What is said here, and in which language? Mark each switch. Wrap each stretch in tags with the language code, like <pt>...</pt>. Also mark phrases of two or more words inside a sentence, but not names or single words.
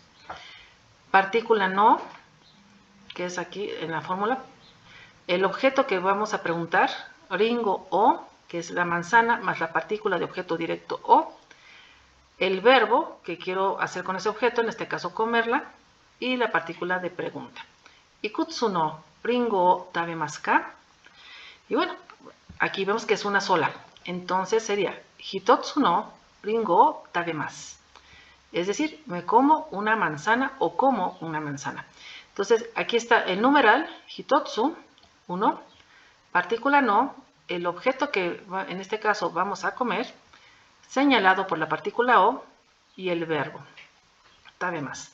<es>Partícula no, que es aquí en la fórmula. El objeto que vamos a preguntar,</es> <ja>りんごを,</ja> <es>que es la manzana, más la partícula de objeto directo o, el verbo que quiero hacer con ese objeto, en este caso comerla, y la partícula de pregunta.</es> <ja>いくつのりんごを食べますか.</ja> <es>Y bueno, aquí vemos que es una sola. Entonces sería</es> <ja>一つのりんごを食べます.</ja> <es>Es decir, me como una manzana o como una manzana. Entonces, aquí está el numeral, hitotsu, 1, partícula no, el objeto que en este caso vamos a comer, señalado por la partícula o, y el verbo, tabemasu.</es>